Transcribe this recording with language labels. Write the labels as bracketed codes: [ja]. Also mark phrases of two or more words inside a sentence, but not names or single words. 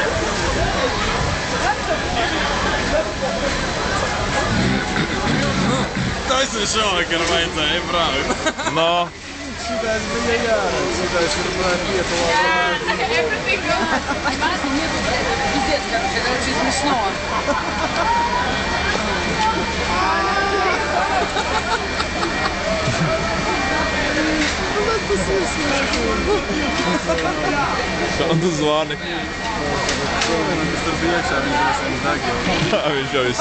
[lv] Tas ir šovakar vajadzēja braukt. No. Šitais bija jāredz, šitais ir vieta labāk. [en] Everything good. [ru] Пиздец, короче, это очень смешно. [lv] Kam tu zvani? Tas tur bija iekšā, viņš jau sen deg jau.